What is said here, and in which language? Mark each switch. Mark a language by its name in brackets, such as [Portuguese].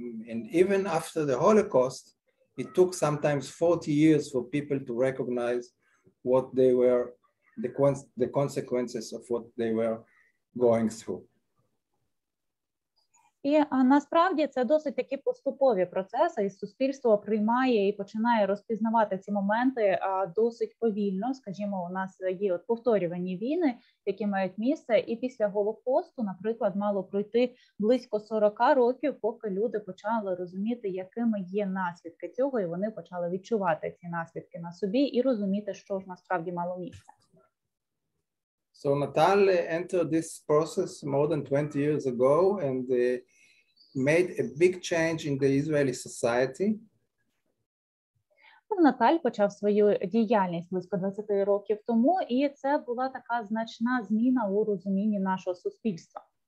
[English] And even after the Holocaust, it took sometimes 40 years for people to recognize what they were, the consequences of what they were going through. [Ukrainian] І насправді це досить такі поступові процеси, і суспільство приймає і починає розпізнавати ці моменти досить повільно. Скажімо, у нас є повторювані війни, які мають місце, і після Голокосту, наприклад, мало пройти близько 40 років, поки люди почали розуміти, якими є наслідки цього, і вони почали відчувати ці наслідки на собі і розуміти, що ж насправді мало місце. [English] So Natal entered this process more than 20 years ago and made a big change in the Israeli society. [Ukrainian] Наталь почав свою діяльність близько 20 років тому, і це була така значна зміна у розумінні нашого суспільства.